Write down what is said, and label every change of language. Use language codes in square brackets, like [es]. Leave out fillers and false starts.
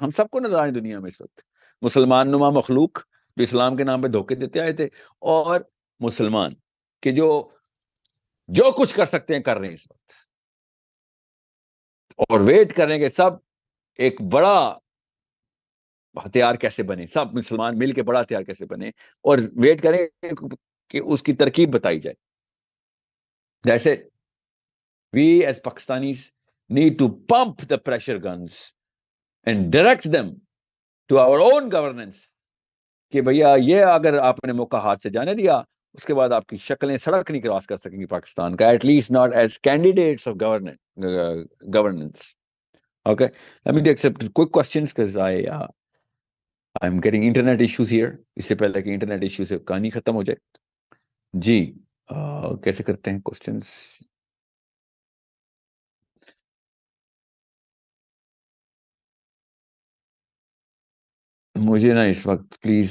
[ur] ہم سب کو نظر آئیں دنیا میں اس وقت. مسلمان نما مخلوق جو اسلام کے نام پہ دھوکے دیتے آئے تھے، اور مسلمان کہ جو کچھ کر سکتے ہیں کر رہے ہیں اس وقت، اور ویٹ کر رہے ہیں کہ سب ایک بڑا ہتھیار کیسے بنے، سب مسلمان مل کے بڑا ہتھیار کیسے بنے، اور ویٹ کریں کہ اس کی ترکیب بتائی جائے. [en] That's it. We as Pakistanis need to pump the pressure guns and direct them to our own governance [ur] کہ بھیا یہ اگر آپ نے موقع ہاتھ سے جانے دیا اس کے بعد آپ کی شکلیں سڑک نہیں کراس کر سکیں گی پاکستان کا, [en] At least not as candidates of governance. Okay, let me take some quick questions because I'm getting internet issues here. [ur] اس سے پہلے کہ انٹرنیٹ ایشو سے کہانی ختم ہو جائے. جی کیسے کرتے ہیں کوسچنز؟ مجھے نا اس وقت پلیز